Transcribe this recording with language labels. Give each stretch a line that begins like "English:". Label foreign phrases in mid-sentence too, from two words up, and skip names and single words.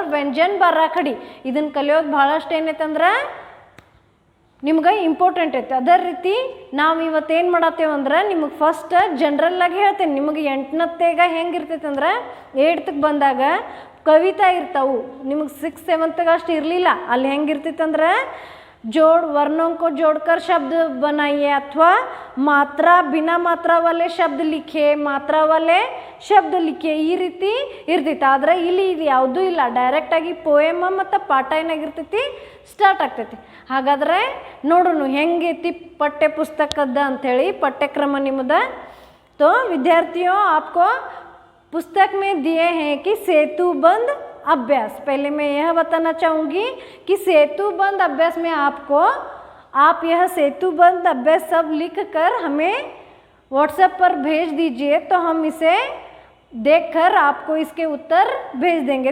Hindi: स्वर, व्यंजन, बाराखड़ी
Kannada: ಇದನ್ನು ಕಲಿಯೋದು ಭಾಳಷ್ಟು ಏನೈತಂದ್ರೆ ನಿಮ್ಗೆ ಇಂಪಾರ್ಟೆಂಟ್ ಐತೆ. ಅದೇ ರೀತಿ ನಾವು ಇವತ್ತೇನು ಮಾಡತ್ತೇವೆ ಅಂದ್ರೆ ನಿಮಗೆ ಫಸ್ಟ್ ಜನರಲ್ಲಾಗಿ ಹೇಳ್ತೇನೆ. ನಿಮಗೆ 8ನೇಗ ಹೆಂಗಿರ್ತೈತೆ ಅಂದ್ರೆ 8th ಬಂದಾಗ ಕವಿತಾ ಇರ್ತಾವೆ. ನಿಮಗೆ 6th 7th ಅಷ್ಟು ಇರಲಿಲ್ಲ. ಅಲ್ಲಿ ಹೆಂಗಿರ್ತೈತೆ ಅಂದ್ರೆ
Hindi: वर्णों को जोड़कर शब्द बनाइए अथवा मात्रा बिना मात्रा वाले शब्द लिखे, मात्रा वाले शब्द लिखे,
Kannada: ಈ ರೀತಿ ಇರ್ತೈತೆ. ಆದರೆ ಇಲ್ಲಿ ಇದು ಯಾವುದೂ ಇಲ್ಲ, ಡೈರೆಕ್ಟಾಗಿ ಪೋಯಮ ಮತ್ತು ಪಾಠ ಏನಾಗಿರ್ತೈತಿ ಸ್ಟಾರ್ಟ್ ಆಗ್ತೈತಿ. ಹಾಗಾದರೆ ನೋಡೋಣ ಹೆಂಗೈತಿ ಪಠ್ಯ ಪುಸ್ತಕದ ಅಂಥೇಳಿ. ಪಠ್ಯಕ್ರಮ ನಿಮ್ಮದ.
Hindi: तो विद्यार्थियों आपको पुस्तक में दिए हैं कि सेतुबंध अभ्यास. पहले मैं यह बताना चाहूँगी कि सेतुबंध अभ्यास में आप यह सेतुबंध अभ्यास सब लिख कर हमें व्हाट्सएप पर भेज दीजिए, तो हम इसे देखकर आपको इसके उत्तर भेज देंगे.